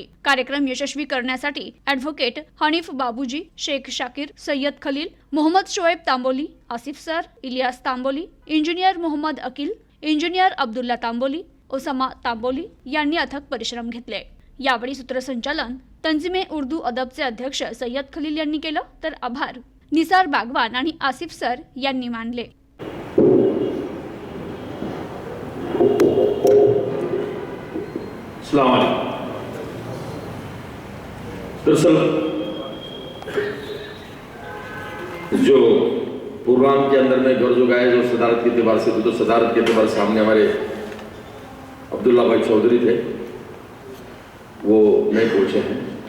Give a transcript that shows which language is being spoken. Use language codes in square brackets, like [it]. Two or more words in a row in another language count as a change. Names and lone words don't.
[mr] कार्यक्रम यशस्वी करण्यासाठी ॲडव्होकेट हनीफ बाबूजी, शेख शाकीर, सय्यद खलील, मोहम्मद शोएब तांबोली, आसिफ सर, इलियास तांबोली, इंजिनियर मोहम्मद अकील, इंजिनियर अब्दुल्ला तांबोली, ओसामा तांबोली यांनी अथक परिश्रम घेतले. यावेळी सूत्रसंचालन तंजीमे उर्दू अदबचे अध्यक्ष सय्यद खलील यांनी केलं, तर आभार निसार बागवान आणि आसिफ सर यांनी मानले. [ar] السلام عليكم. [hi] दरअसल जो प्रोग्राम के अंदर में गौर जो गाए जो सदारत के एतबार से तो सदारत के एतबार से हमने हमारे अब्दुल्ला भाई चौधरी थे, वो नए पहुंचे हैं.